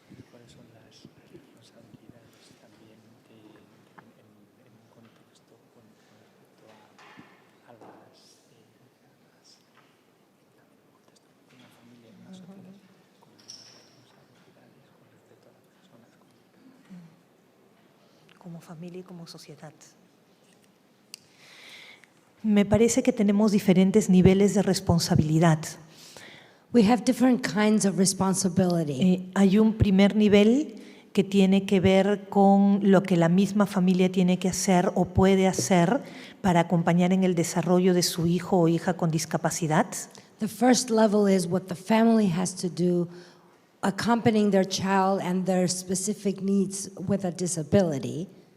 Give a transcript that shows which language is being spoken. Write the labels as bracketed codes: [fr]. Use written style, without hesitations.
[es] ¿Cuáles son las responsabilidades también en un contexto con respecto a las una familia, una sociedad con unas responsabilidades con respecto a las personas con Como familia y como sociedad. Me parece que tenemos diferentes niveles de responsabilidad. [en] We have different kinds of responsibility. [es] Hay un primer nivel que tiene que ver con lo que la misma familia tiene que hacer o puede hacer para acompañar en el desarrollo de su hijo o hija con discapacidad. [en] The first level is what the family has to do, accompanying their child and their specific needs with a disability.